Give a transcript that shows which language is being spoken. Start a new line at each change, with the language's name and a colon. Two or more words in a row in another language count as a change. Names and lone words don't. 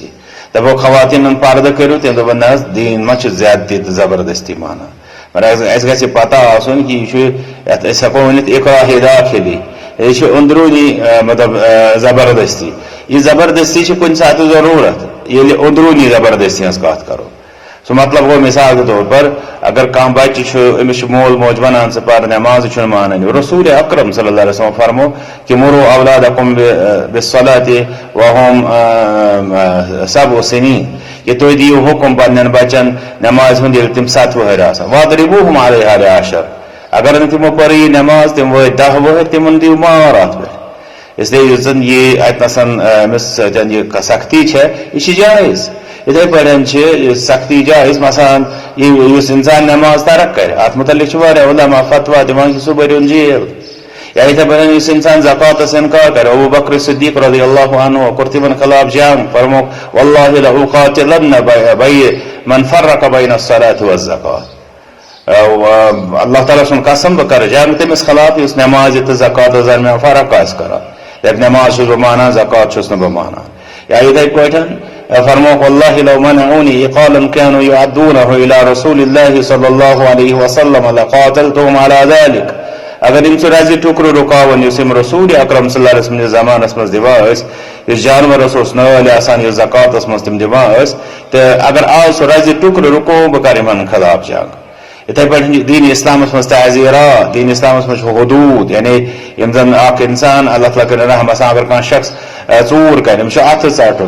Kashmiri: دپوکھ خواتیٖنن پردٕ کٔرِو تِم دپن نہ حظ دیٖن منٛز چھُ زیادتی تہٕ زبردستی مانان. مگر اسہِ گژھِ پتہ آسُن کہِ یہِ چھُ یتھ أسۍ ہیٚکو ؤنِتھ اِکراہ داخلی، یہ چھُ أنٛدروٗنی مطلب زبردستی. یہ زبردستی چھِ کُنہِ ساتہٕ ضروٗرت ییٚلہِ أنٛدروٗنی زبردستی ہٕنٛز کتھ کرو. سُہ مطلب گوٚو
Urdu: مثال کے طور پر
Kashmiri: اگر کانٛہہ بچہِ چھُ أمِس چھُ مول موج ونان ژٕ پر نٮ۪مازٕ چھُنہٕ مانان. رسول اکرم صلی اللہ علیہ وسلم فرمو کہ
Arabic: مرو اولادکم بالصلاۃ وهم سبع سنین،
Kashmiri: کہ تُہۍ دِیِو حُکم پننٮ۪ن بچن نٮ۪مازِ ہُنٛد ییٚلہِ تِم 7 وُہٕرۍ آسان.
Arabic: واضربوہم علیہا لعشر،
Kashmiri: اگر نہٕ تِمو پٔر یہِ نٮ۪ماز تِم وٲتۍ 10 وُہٕرۍ تِمن دِیِو مار اتھ پٮ۪ٹھ.
Urdu: اس لیے
Kashmiri: یُس زن یہِ اتنسن أمِس سۭتۍ یہِ سختی چھےٚ یہِ چھِ جٲیز. یِتھے پٲٹھۍ چھِ یہِ سختی جٲیز. مثلاً یُس انسان نٮ۪ماز ترک کرِ اتھ متعلق چھِ واریاہ علما فتوا دِوان کہِ سُہ بٔرۍہوٗن جیل. یا یِتھے پٲٹھۍ یُس انسان زکاتس انکار کرِ، ابو بکر صدیق رضی اللہ عنہ کوٚر تِمن خلاف جنگ، فرموکھ
Arabic: واللہ لأقاتلن من فرق بین الصلاۃ والزکات.
Kashmiri: اللہ تعالیٰ سُنٛد قسم بہٕ کرٕ جنگ تٔمِس خلاف یُس نٮ۪مازِ تہٕ زکاتس درمیان فرق آسہِ کران. یتھ نٮ۪ماز چھُس بہٕ مانان زکات چھُس نہٕ بہٕ مانان. یا یِتھے پٲٹھۍ فرموکھ
Arabic: واللہ لو منعونی اقالا كانوا يعدونه الى رسول الله صلی اللہ علیہ وسلم لقاتلتهم على ذلك.
Kashmiri: اگر یِم سُہ رزِ ٹُکرٕ رُکاوان یُس یِم رسول اکرم صلی اللہ علیہ وسلم زمانس منٛز دِوان ٲسۍ، یُس جانورس اوس نٲلۍ آسان یُس زکاتس منٛز تِم دِوان ٲسۍ، تہٕ اگر آز سُہ رزِ ٹُکرٕ رُکو بہٕ کرٕ یِمن خلاف جنگ. یِتھے پٲٹھۍ دیٖنہِ اِسلامس منٛز تعزیرات، دیٖنہِ اِسلامس منٛز چھُ حدوٗد، یعنی یِم زن اکھ انسان اللہ تعالیٰ کٔرِنۍ رحم آسان اگر کانٛہہ شخص ژوٗر کرِ أمِس چھُ اَتھٕ ژٹُن.